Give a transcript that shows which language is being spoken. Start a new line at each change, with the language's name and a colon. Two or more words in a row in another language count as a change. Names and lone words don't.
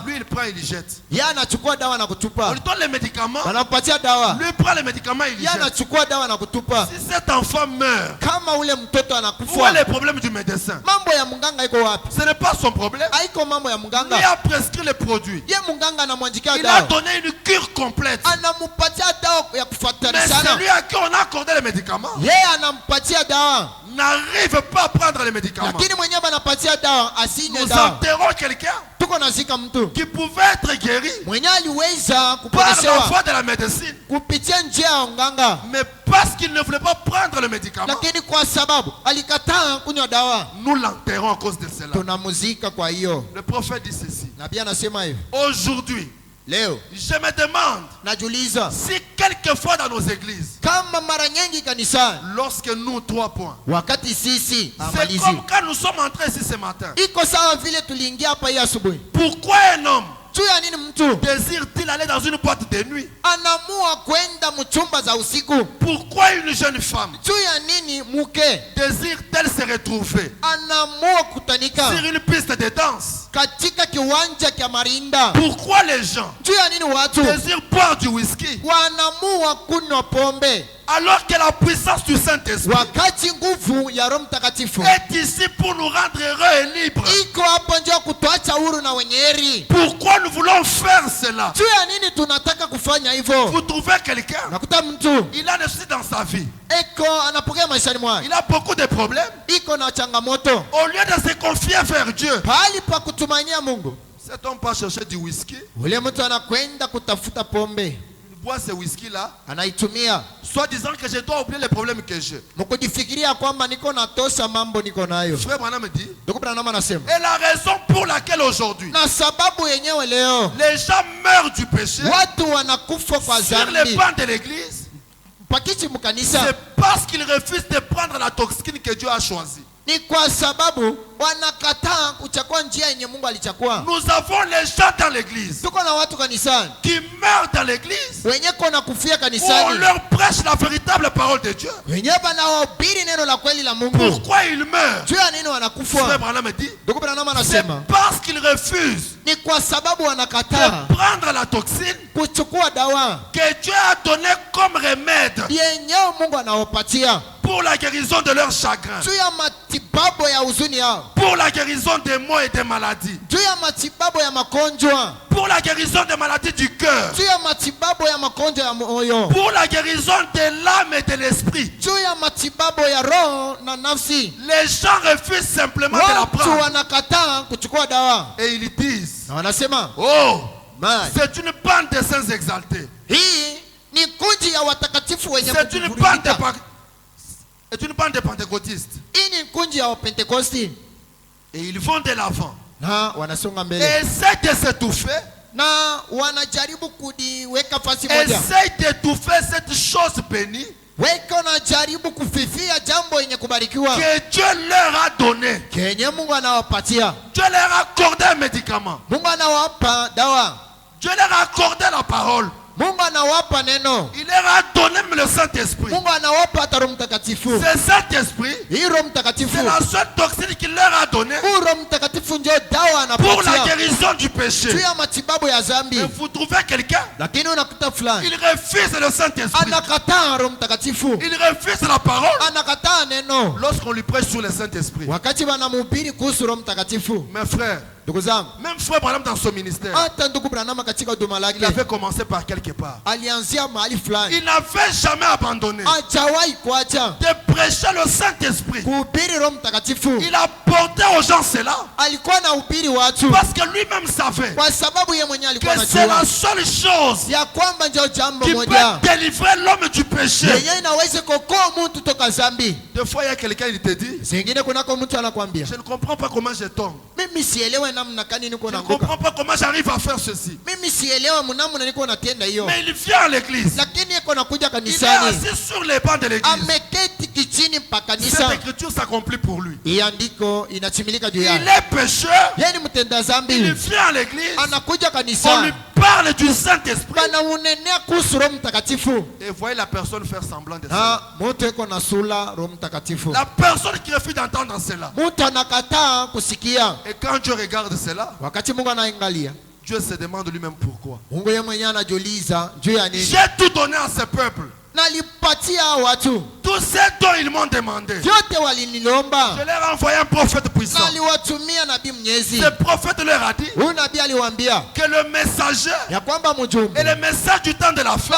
French: lui il prend, il y jette.
Swahili: yeye anachukua dawa na
French: On
Swahili: kutupa,
French: lui donne les médicaments,
Swahili: banampatia dawa,
French: lui prend les médicaments, il y
Swahili: yeye
French: jette.
Swahili: anachukua dawa na kutupa.
French: Si cet enfant meurt,
Swahili: Kama ule mtoto
French: où est
Swahili: anakufa,
French: le problème du médecin?
Swahili: mambo ya mganga iko wapi?
French: Ce n'est pas son problème.
Swahili: Haiko mambo ya
French: Lui
Swahili: mganga,
French: a prescrit les produits.
Swahili: ye mganga anamwandikia
French: Il a
Swahili: dawa,
French: donné une cure complète.
Swahili: anampatia dawa ya
French: Mais
Swahili: kufuatanisana,
French: celui à qui on a accordé les médicaments
Swahili: yeye anampatia dawa,
French: n'arrive pas à prendre les médicaments.
Swahili: lakini mwenyewe banapatia dawa asinywe
French: Nous
Swahili: dawa.
French: enterrons quelqu'un
Swahili: Tuko nazika mtu
French: qui pouvait être guéri
Swahili: mwenye aliweza
French: par la
Swahili: kuponeshewa
French: voie de la médecine,
Swahili: kupitia njia ya unganga,
French: mais parce qu'il ne voulait pas prendre le médicament,
Swahili: lakini kwa sababu alikataa kunywa dawa
French: nous l'enterrons à cause de cela.
Swahili: tunamuzika. Kwa hiyo
French: Le prophète dit ceci.
Swahili: nabii anasema hivi,
French: Aujourd'hui,
Swahili: leo
French: je me demande
Swahili: najiuliza
French: si quelquefois dans nos églises,
Swahili: kama mara nyingi kanisani,
French: lorsque nous, 3 points,
Swahili: wakati sisi
French: c'est
Swahili: amalizi
French: comme quand nous sommes entrés ici ce matin.
Swahili: iko sawa vile tuliingia hapa hii asubuhi,
French: Pourquoi un homme
Swahili: juu ya nini mtu
French: désire-t-il aller dans une boîte de nuit?
Swahili: anamua kwenda mchumba za usiku?
French: Pourquoi une jeune femme
Swahili: Juu ya nini mke
French: désire-t-elle se retrouver
Swahili: anamua kutanika
French: sur une piste de danse?
Swahili: katika kiwanja cha marinda?
French: Pourquoi les gens
Swahili: Juu ya nini watu
French: désirent boire du whisky
Swahili: wanamua kunywa pombe
French: Alors que la puissance du Saint-Esprit
Swahili: wakati nguvu ya Roho Mtakatifu
French: est ici pour nous rendre heureux et libres.
Swahili: iko hapo ndio kutuacha huru na wenye heri.
French: Pourquoi nous voulons faire cela?
Swahili: Juu ya nini tunataka kufanya hivyo?
French: Vous trouvez quelqu'un,
Swahili: Nakuta mtu
French: il a des soucis dans sa vie,
Swahili: eko anapokea maishani mwake,
French: il a beaucoup de problèmes.
Swahili: iko na changamoto,
French: Au lieu de se confier vers Dieu,
Swahili: pahali pa kutumainia Mungu,
French: cet homme part chercher du whisky,
Swahili: ule mtu anakwenda kutafuta pombe,
French: il boit ce whisky-là,
Swahili: anaitumia
French: soit disant que je dois oublier les problèmes que j'ai.
Swahili: mkujifikiria kwamba niko natosha mambo niko nayo.
French: Frère Branham me dit,
Swahili: Ndugu Branham anasema,
French: et la raison pour laquelle aujourd'hui,
Swahili: na sababu yenyewe leo
French: les gens meurent du péché
Swahili: watu wanakufa kwa
French: sur les
Swahili: dhambi
French: bancs de l'église,
Swahili: pakichi mkanisa,
French: c'est parce qu'ils refusent de prendre la toxine que Dieu a choisie.
Swahili: ni kwa sababu wanakataa kuchagua njia yenye Mungu alichagua.
French: Nous avons les gens dans l'église
Swahili: Tuko na watu kanisani
French: qui meurent dans l'église
Swahili: wenye kona kufia
French: où on
Swahili: kanisani,
French: leur prêche la véritable parole de Dieu.
Swahili: wenye banawahubiri neno la kweli la Mungu.
French: Pourquoi ils meurent?
Swahili: Juu ya nini
French: Frère
Swahili: wanakufa?
French: Branham me dit,
Swahili: Ndugu Branham
French: c'est
Swahili: anasema
French: parce qu'ils refusent
Swahili: ni kwa sababu
French: de
Swahili: wanakataa
French: prendre la toxine
Swahili: kuchukua dawa
French: que Dieu a donné comme remède
Swahili: yenyewe Mungu anawapatia
French: pour la guérison de leur chagrin,
Swahili: juu ya matibabu ya huzuni yao,
French: pour la guérison des maux et des maladies,
Swahili: juu ya matibabu ya magonjwa,
French: pour la guérison des maladies du cœur,
Swahili: juu ya matibabu ya magonjwa ya moyo,
French: pour la guérison de l'âme et de l'esprit.
Swahili: juu ya matibabu ya roho na nafsi.
French: Les gens refusent simplement de la
Swahili: Watu
French: prendre
Swahili: wanakataa kuchukua dawa
French: et ils disent,
Swahili: na wanasema
French: oh, man, c'est une bande de saints exaltés.
Swahili: hii ni kundi ya watakatifu wenye
French: C'est une bande de,
Swahili: kuvurugika.
French: c'est une bande de pentecôtistes.
Swahili: Hii ni kundi ya Wapentekosti
French: Et ils vont de l'avant.
Swahili: na wanasonga
French: Et
Swahili: mbele
French: essaient de s'étouffer.
Swahili: na wanajaribu kudiweka fasi moja,
French: Essaient d'étouffer cette chose bénie
Swahili: weko wanajaribu kufifia jambo yenye kubarikiwa
French: que Dieu leur a donné.
Swahili: kenye Mungu anawapatia.
French: Dieu leur a accordé un médicament.
Swahili: Mungu anawapa dawa,
French: Dieu leur a accordé la parole.
Swahili: Mungu anawapa neno,
French: Il leur a donné le Saint-Esprit.
Swahili: Mungu anawapa hata Roho Mtakatifu.
French: Ce Saint-Esprit,
Swahili: Hii Roho Mtakatifu,
French: c'est la seule toxine qu'il leur a donnée
Swahili: huu Roho Mtakatifu ndio dawa
French: pour la
Swahili: anapatia
French: guérison du péché.
Swahili: juu ya matibabu ya dhambi.
French: Et vous trouvez quelqu'un,
Swahili: Lakini unakuta fulani
French: il refuse le Saint-Esprit.
Swahili: anakataa Roho Mtakatifu,
French: Il refuse la parole
Swahili: anakataa neno
French: lorsqu'on lui prêche sur le Saint-Esprit.
Swahili: wakati wanamhubiri kuhusu Roho Mtakatifu.
French: Mes frères,
Swahili: Ndugu zangu,
French: même frère Branham dans son ministère,
Swahili: hata ndugu Branham katika huduma
French: il
Swahili: lake
French: avait commencé par quelque part.
Swahili: alianzia mahali fulani,
French: Il n'avait jamais abandonné
Swahili: hajawahi kuacha
French: de prêcher le Saint-Esprit.
Swahili: kuhubiri Roho Mtakatifu.
French: Il apportait aux gens cela
Swahili: Alikuwa anahubiri watu
French: parce que lui-même savait
Swahili: kwa sababu ye mwenyewe alikuwa
French: que c'est la
Swahili: anajua
French: seule chose
Swahili: ya kwamba ndio jambo
French: qui
Swahili: moja
French: peut délivrer l'homme du péché.
Swahili: yenyewe inaweza kuokoa mtu toka dhambi.
French: Des fois, il y a quelqu'un qui te dit,
Swahili: Zingine kunako mtu anakuambia,
French: je ne comprends pas comment je tombe.
Swahili: mimi sielewe namna gani niko
French: Je ne
Swahili: naanguka,
French: comprends pas comment j'arrive à faire ceci.
Swahili: mimi sielewe mnamna niko natenda hiyo,
French: Mais il vient à l'église.
Swahili: lakini yeko nakuja
French: Il est
Swahili: kanisani,
French: assis sur les bancs de l'église.
Swahili: ameketi kichini pa
French: Cette
Swahili: kanisa.
French: écriture s'accomplit pour lui.
Swahili: Hii andiko inatimilika juu
French: Il
Swahili: yake.
French: est pécheur.
Swahili: Yeye ni mtenda
French: Il
Swahili: dhambi,
French: vient à l'église.
Swahili: anakuja
French: On lui
Swahili: kanisani,
French: parle du Saint-Esprit.
Swahili: banaunenea kuhusu Roho Mtakatifu,
French: Et voyez la personne faire semblant de
Swahili: na
French: ça.
Swahili: mtu eko na sula Roho Mtakatifu.
French: La personne qui refuse d'entendre cela.
Swahili: Mtu anakataa kusikia.
French: Et quand Dieu regarde cela,
Swahili: Wakati Mungu anaangalia,
French: Dieu se demande lui-même pourquoi.
Swahili: Mungu yeye mwenyewe anajiuliza juu ya nini.
French: J'ai tout donné à ce peuple.
Swahili: Nalipatia watu
French: Tout ce dont ils m'ont demandé.
Swahili: vyote walinilomba,
French: Je leur ai envoyé un prophète puissant.
Swahili: naliwatumia nabii mnyezi.
French: Ce prophète leur a dit
Swahili: Huyu nabii aliwaambia
French: que le messager
Swahili: ya kwamba mjumbe
French: et le message du temps de la fin